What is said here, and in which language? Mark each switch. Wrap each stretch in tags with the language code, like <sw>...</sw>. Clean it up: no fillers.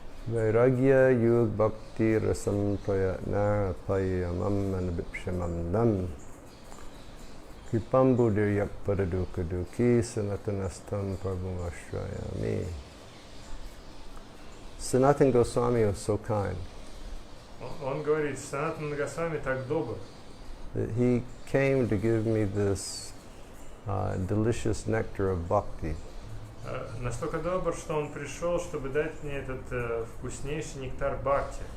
<sa>Vairagya yug bhakti rasam prayatnar apayamam anabipshamam dam kripam buddhir yak padaduka duki sanatanastam prabhum ashrayami.</sa> <en>Sanatana Goswami was so kind.</en> <ru>Он говорит, Санатана Госвами так добр.</ru> <en>That he came to give me this delicious nectar of bhakti.</en> <ru>Настолько добр, что он пришел, чтобы дать мне этот вкуснейший нектар бхакти.</ru>